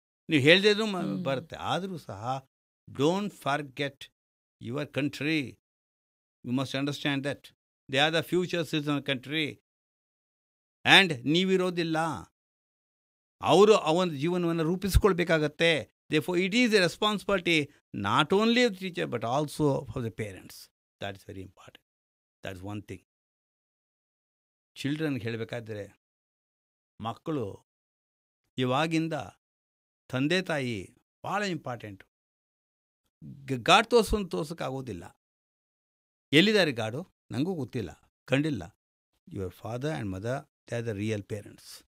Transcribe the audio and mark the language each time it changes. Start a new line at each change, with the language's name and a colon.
Kannada: ನೀವು ಹೇಳ್ದಿದ್ರು ಬರುತ್ತೆ. ಆದರೂ ಸಹ
English: Don't forget your country. You must understand that they are the future citizen country.
Kannada: And ನೀವಿರೋದಿಲ್ಲ, ಅವರು ಅವನ ಜೀವನವನ್ನು ರೂಪಿಸ್ಕೊಳ್ಬೇಕಾಗತ್ತೆ.
English: Therefore, it is a responsibility not only of the teacher but also of the parents. That is very important. That is one thing.
Kannada: ಚಿಲ್ಡ್ರನ್ಗೆ ಹೇಳಬೇಕಾದ್ರೆ, ಮಕ್ಕಳು ಇವಾಗಿಂದ ತಂದೆ ತಾಯಿ ಭಾಳ important. God ತೋರ್ಸೋಕ್ಕಾಗೋದಿಲ್ಲ. ಎಲ್ಲಿದ್ದಾರೆ ಗಾಡು? ನನಗೂ ಗೊತ್ತಿಲ್ಲ, ಕಂಡಿಲ್ಲ.
English: Your father and mother, they are the real parents.